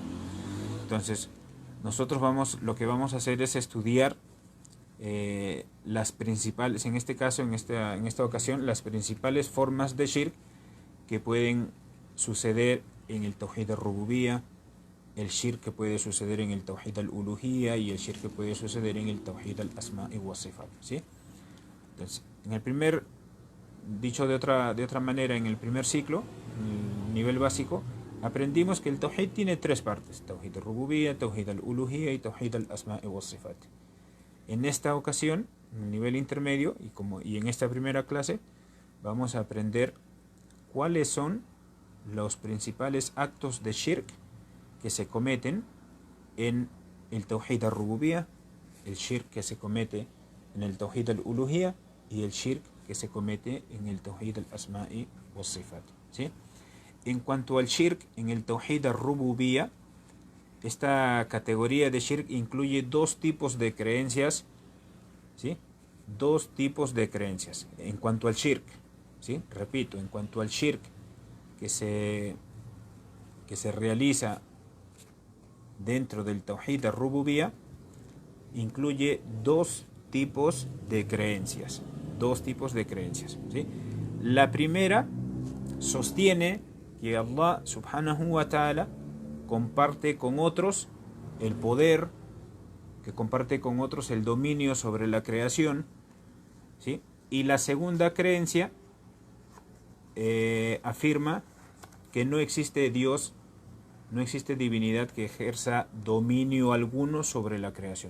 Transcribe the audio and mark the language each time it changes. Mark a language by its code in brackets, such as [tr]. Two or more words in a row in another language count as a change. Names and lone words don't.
[es] Entonces, nosotros lo que vamos a hacer es estudiar las principales, en este caso, en esta ocasión, las principales formas de Shirk que pueden suceder en el [ar] توحيد الربوبية, [es] el Shirk que puede suceder en el [ar] توحيد الألوهية [es] y el Shirk que puede suceder en el [ar] توحيد الأسماء والصفات, [es] ¿sí? Entonces, dicho de otra manera, en el primer ciclo, en el nivel básico, aprendimos que el Tawhid tiene tres partes: [ar] توحيد الربوبية، توحيد الألوهية y توحيد الأسماء والصفات. [es] En esta ocasión, en el nivel intermedio y en esta primera clase, vamos a aprender cuáles son los principales actos de shirk que se cometen en el [ar] توحيد الربوبية, [es] el shirk que se comete en el [ar] توحيد الألوهية [es] y el shirk que se comete en el [ar] توحيد الأسماء والصفات, [es] ¿sí? En cuanto al shirk en el [ar] توحيد الربوبية, [es] esta categoría de shirk incluye dos tipos de creencias, ¿sí? Dos tipos de creencias. En cuanto al shirk, ¿sí? Repito, en cuanto al shirk que se realiza dentro del [ar] توحيد الربوبية, [es] incluye dos tipos de creencias. Dos tipos de creencias, ¿sí? La primera sostiene que Allah [ar] سبحانه وتعالى [es] comparte con otros el poder, que comparte con otros el dominio sobre la creación, ¿sí? Y la segunda creencia afirma que no existe Dios no existe divinidad que ejerza dominio alguno sobre la creación.